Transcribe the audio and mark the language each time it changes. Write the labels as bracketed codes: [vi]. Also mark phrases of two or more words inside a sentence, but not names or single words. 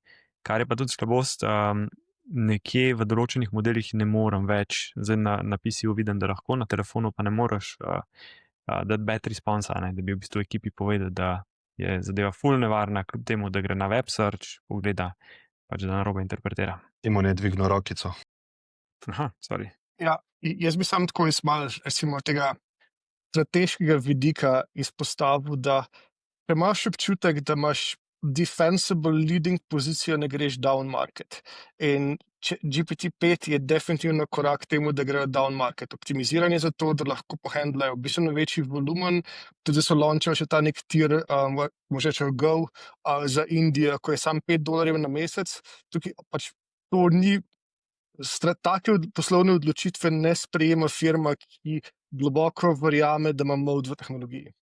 [sl] Kar je pa tudi slabost, nekje v določenih modelih ne morem več, zdaj na PC-ju vidim, da lahko, na telefonu pa ne moreš dati [en] bad responsa, [sl] ne, da bi v bistvu ekipi povedal, da je zadeva ful nevarna, kljub temu, da gre na [en] web search, [sl] pogleda, pač da narobe interpretira. Timon je dvignil rokico. Aha, sorry. Ja, jaz bi sam tako malo, recimo, tega strateškega vidika izpostavil, da imaš občutek, da imaš [en] defensible leading [sl] pozicijo ne greš [en] down market. [sl] In GPT-5 je definitivno korak temu, da grejo [en] down market. [sl] Optimiziranje za to, da lahko pohandlajo bistveno večji volumen, tudi so launčali še ta nek tir, možda rečejo Go, za Indijo, ko je sam $5 na mesec. Tukaj pač to ni, take poslovne odločitve ne sprejema firma, ki globoko verjame, da ima mod v tehnologiji.